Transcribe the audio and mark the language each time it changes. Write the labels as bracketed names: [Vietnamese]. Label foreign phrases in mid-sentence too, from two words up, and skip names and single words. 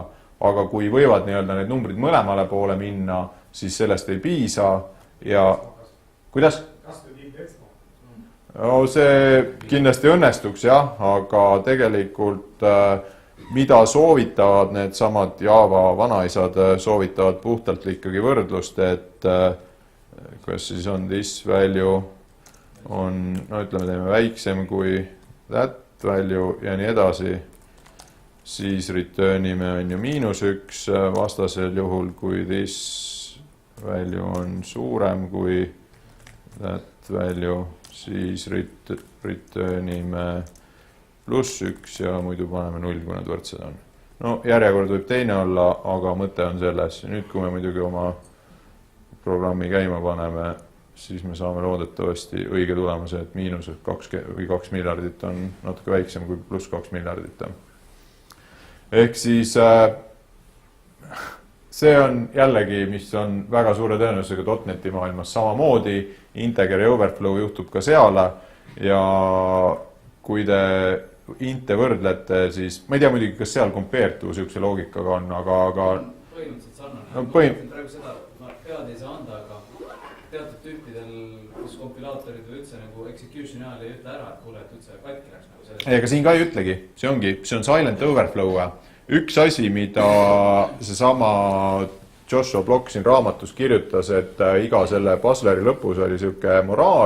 [Estonian] Aga kui võivad nii-öelda need numbrid mõlemale poole minna, siis sellest ei piisa ja kuidas? No, see kindlasti õnnestuks jah, aga tegelikult mida soovitavad need samad Java vanaisad, soovitavad puhtalt ikkagi võrdlust, et kas siis on [English] this value [Estonian] on, no ütleme, teeme väiksem kui [English] that value [Estonian] ja nii edasi, siis returnime on ju -1, vastasel juhul kui [English] this value [Estonian] on suurem kui [English] that value, [Estonian] siis returnime +1 ja muidu paneme 0, kui nad võrdsed on. No järjekord võib teine olla, aga mõte on selles. Nüüd, kui me muidugi oma programmi käima paneme, siis me saame loodetavasti õige tulemuse, et -2 miljardit on natuke väiksem kui +2 miljardit. Ehk siis see on jällegi, mis on väga suure tõenäosusega .NET-i maailmas samamoodi. Integer ja overflow juhtub ka seal ja kui te inte võrdlete, siis ma ei tea muidugi, kas seal [English] compare to [Estonian] sihukese loogikaga on, aga põhimõtteliselt sarnane. No, ma mõtlen praegu seda, ma pead ei saa anda, aga teatud tüüpidel, kus kompilaatorid või üldse nagu execution'i ajal ei ütle ära, et kuule, et üldse katki läks nagu sellest. Ega siin ka ei ütlegi, see on [English] silent overflow. [Estonian] Üks asi, mida seesama Joshua Block siin raamatus kirjutas, et iga selle puzzleri lõpus oli sihuke moraal.